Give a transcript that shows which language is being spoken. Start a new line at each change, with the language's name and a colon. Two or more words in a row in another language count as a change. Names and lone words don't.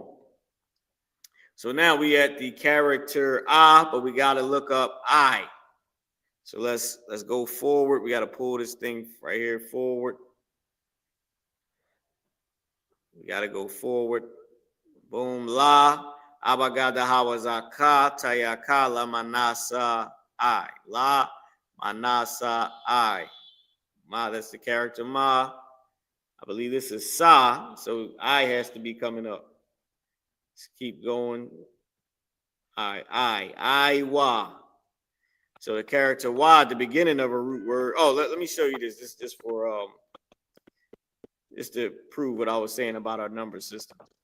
English: So now we at the character I, but we gotta look up I. So let's go forward. We gotta pull this thing right here forward. We gotta go forward. Boom, la, abagada hawazaka, tayaka, la manasa, I. La, manasa, I. Ma, that's the character ma. I believe this is sa, so I has to be coming up. Let's keep going. I.W.A. So the character wa at the beginning of a root word. Oh, let me show you this. This just for just to prove what I was saying about our number system.